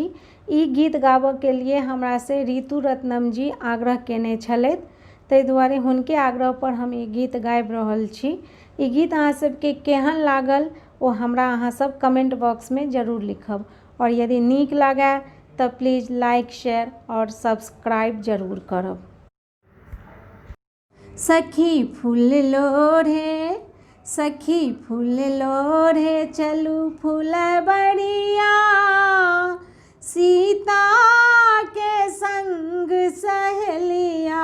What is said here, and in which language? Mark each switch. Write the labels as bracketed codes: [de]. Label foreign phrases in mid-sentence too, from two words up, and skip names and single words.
[mai] ई गीत गाबऽ के लिए हमरा से ऋतु रत्नम जी आग्रह केने छलथि, ताहि दुआरे हुनके आग्रह पर हम ई गीत गाबि रहल छी। ई गीत अहाँ सबके केहन लागल ओ हमरा अहाँ सब [en] comment box [mai] में जरूर लिखब, और यदि नीक लागै तऽ प्लीज [en] like share [mai] और सब्सक्राइब जरूर करब। सखी फूल लोढ़े, सखी फूल लोढ़े चलू फुलबरिया, सीता के संग सहेलिया।